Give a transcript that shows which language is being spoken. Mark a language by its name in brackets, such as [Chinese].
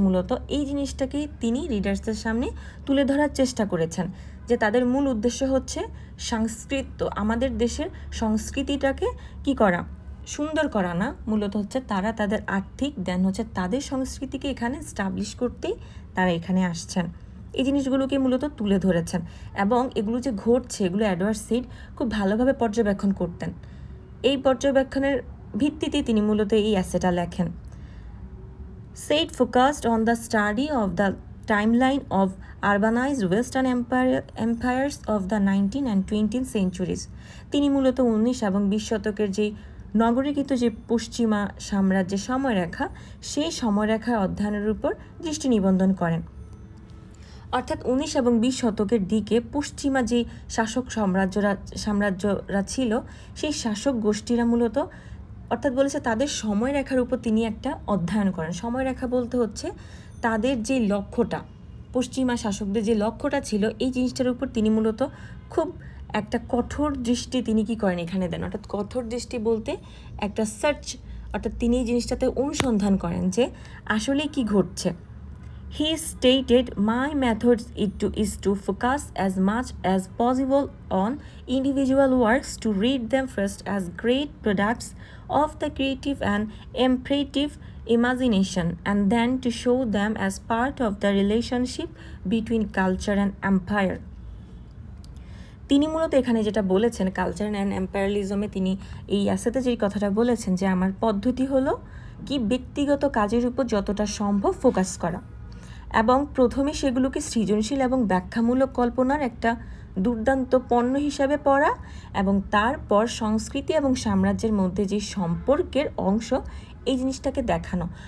[Bangla] মূলত এই জিনিসটাকেই তিনি রিডার্সদের সামনে তুলে ধরার চেষ্টা করেছেন যে তাদের মূল উদ্দেশ্য হচ্ছে আমাদের দেশের সংস্কৃতিটাকে কি করা, সুন্দর করা না, মূলত হচ্ছে তারা তাদের আর্থিক দেন হচ্ছে তাদের সংস্কৃতিকে এখানে স্টাবলিশ করতেই তারা এখানে আসছেন। এই জিনিসগুলোকে মূলত তুলে ধরেছেন এবং এগুলো যে ঘটছে এগুলো এডওয়ার্ড সেইড খুব ভালোভাবে পর্যবেক্ষণ করতেন। এই পর্যবেক্ষণের ভিত্তিতে তিনি মূলত এই এসেটা লেখেন। [English] Said focused on the study of the timeline of urbanized Western empires of the 19th and 20th centuries. [Bangla] তিনি মূলত 19 এবং 20 শতকের যেই নগরীকৃত যে পশ্চিমা সাম্রাজ্যের সময়রেখা সেই সময়রেখার অধ্যয়নের উপর দৃষ্টি নিবন্ধন করেন। অর্থাৎ 19 এবং 20 শতকের দিকে পশ্চিমা যে শাসক সাম্রাজ্যরা ছিল সেই শাসক গোষ্ঠীরা মূলত অর্থাৎ বলেছে তাদের সময়রেখার উপর তিনি একটা অধ্যয়ন করেন। সময়রেখা বলতে হচ্ছে তাদের যে লক্ষ্যটা, পশ্চিমা শাসকদের যে লক্ষ্যটা ছিল এই জিনিসটার উপর তিনি মূলত খুব একটা কঠোর দৃষ্টি তিনি কি করেন এখানে দেন। অর্থাৎ কঠোর দৃষ্টি বলতে একটা সার্চ, অর্থাৎ তিনি এই জিনিসটাতে অনুসন্ধান করেন যে আসলে কি ঘটছে। [English] He stated, "My method is to focus as much as possible on individual works, to read them first as great products of the creative and imaginative imagination, and then to show them as part of the relationship between culture and empire." [Bangla] তিনি মূলত এখানে যেটা বলেছেন culture and এম্পায়ারলিজমে তিনি এই অ্যাসেতে যেই কথাটা বলেছেন যে আমার পদ্ধতি হলো কি ব্যক্তিগত কাজের উপর যতটা সম্ভব ফোকাস করা এবং প্রথমে সেগুলোকে সৃজনশীল এবং ব্যাখ্যামূলক কল্পনার একটা দুর্দান্ত পণ্য হিসাবে পড়া এবং তারপর সংস্কৃতি এবং সাম্রাজ্যের মধ্যে যে সম্পর্কের অংশ এই জিনিসটাকে দেখানো।